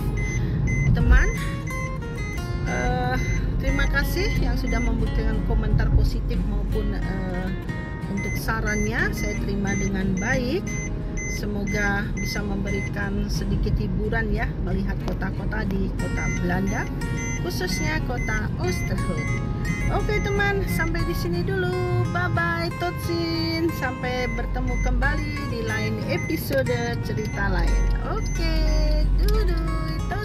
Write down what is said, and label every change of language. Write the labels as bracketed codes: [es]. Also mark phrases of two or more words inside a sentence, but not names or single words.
[id] Teman, terima kasih yang sudah memberikan komentar positif maupun untuk sarannya, saya terima dengan baik. Semoga bisa memberikan sedikit hiburan ya, melihat kota-kota di kota Belanda, khususnya kota Oosterhout. Oke teman, sampai di sini dulu. [en] Bye bye, [nl] tot ziens. [id] Sampai bertemu kembali di lain episode cerita lain. Oke, [nl] doei.